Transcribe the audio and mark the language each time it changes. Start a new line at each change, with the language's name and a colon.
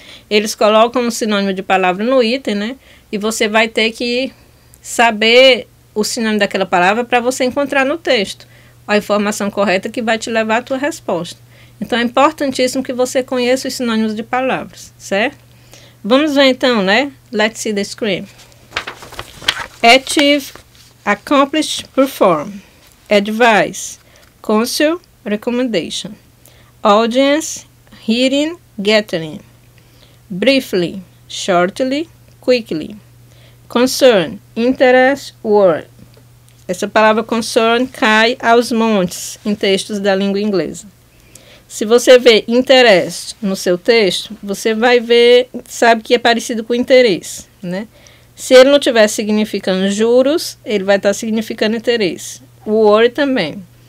Portuguese: Eles colocam um sinônimo de palavra no item, né? E você vai ter que saber o sinônimo daquela palavra para você encontrar no texto a informação correta que vai te levar à tua resposta. Então, é importantíssimo que você conheça os sinônimos de palavras, certo? Vamos ver então, né?
English: Let's see the screen. Achieve, accomplish, perform. Advice, counsel, recommendation. Audience, hearing, gathering. Briefly, shortly, quickly. Concern, interest, word.
Portuguese: Essa palavra concern cai aos montes em textos da língua inglesa. Se você vê interesse no seu texto, você vai ver, sabe que é parecido com interesse, né? Se ele não estiver significando juros, ele vai estar significando interesse. O worry também.